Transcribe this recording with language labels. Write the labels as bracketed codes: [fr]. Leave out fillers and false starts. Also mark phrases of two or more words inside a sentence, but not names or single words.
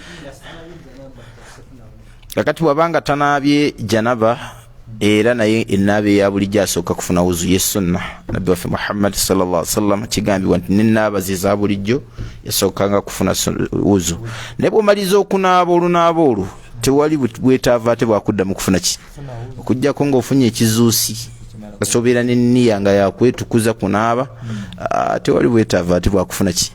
[lg] Kakati bw'abanga tanaabye janaba era naye ennaaba eya bulijjo asooka kufuna wuzu ye sunna. Nabbi waffe Muhammad [ar] صلى الله عليه وسلم [lg] kigambibwa nti n'ennaaba ze za bulijjo yasookanga kufuna wuzu. Ne bw'omaliza okunaaba olunaaba olwo tewali bwetaava ate bwakudda mu kufuna ki? Okuggyako ng'ofunye ekizuusi kasobeera n'enniya nga yakwetukuza kunaaba, tewali bwetaava ate bwakufuna ki?